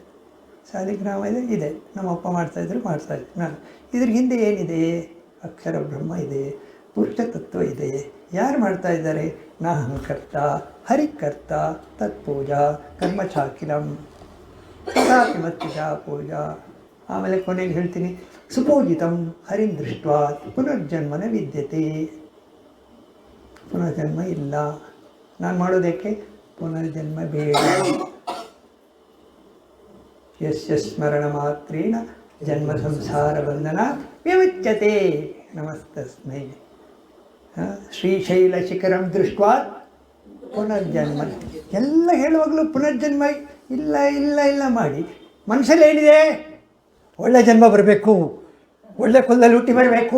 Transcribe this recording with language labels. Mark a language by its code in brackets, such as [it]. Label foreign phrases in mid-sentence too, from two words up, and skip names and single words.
[kn] ಸಾಲಿಗ್ರಾಮ ಇದೆ, ನಮ್ಮಪ್ಪ ಮಾಡ್ತಾಯಿದ್ರು ನಾನು ಇದ್ರ ಹಿಂದೆ ಏನಿದೆ? ಅಕ್ಷರ ಬ್ರಹ್ಮ ಇದೆ, ಪುರುಷ ತತ್ವ ಇದೆ. ಯಾರು ಮಾಡ್ತಾ ಇದ್ದಾರೆ? [sa] ನಾಹಂಕರ್ತ ಹರಿಕರ್ತ ತತ್ಪೂಜಾ ಕರ್ಮಚಾಕಿಲಂ ತಥಾಪಿ ಮತ್ತಿಜಾ ಪೂಜಾ. [kn] ಆಮೇಲೆ ಕೊನೆಗೆ ಹೇಳ್ತೀನಿ, [sa] ಸುಪೂಜಿತಂ ಹರಿಂ ದೃಷ್ಟ್ವಾ ಪುನರ್ಜನ್ಮನ ವಿದ್ಯತೆ. [kn] ಪುನರ್ಜನ್ಮ ಇಲ್ಲ. ನಾನು ಮಾಡೋದಕ್ಕೆ ಪುನರ್ಜನ್ಮ ಬೇಡ. [sa] ಯಸ್ಯ ಸ್ಮರಣ ಮಾತ್ರೇಣ ಜನ್ಮ ಸಂಸಾರ ಬಂಧನ ವಿಮುಚ್ಯತೆ. ನಮಸ್ತಸ್ಮೈ. ಶ್ರೀಶೈಲ ಶಿಖರಂ ದೃಷ್ಟ್ವಾ ಪುನರ್ಜನ್ಮ. [kn] ಎಲ್ಲ ಹೇಳುವಾಗಲೂ ಪುನರ್ಜನ್ಮ ಇಲ್ಲ ಇಲ್ಲ ಇಲ್ಲ ಮಾಡಿ. ಮನುಷ್ಯಲ್ಲಿ ಏನಿದೆ? ಒಳ್ಳೆ ಜನ್ಮ ಬರಬೇಕು, ಒಳ್ಳೆ ಕುಲದಲ್ಲಿ ಹುಟ್ಟಿ ಬರಬೇಕು.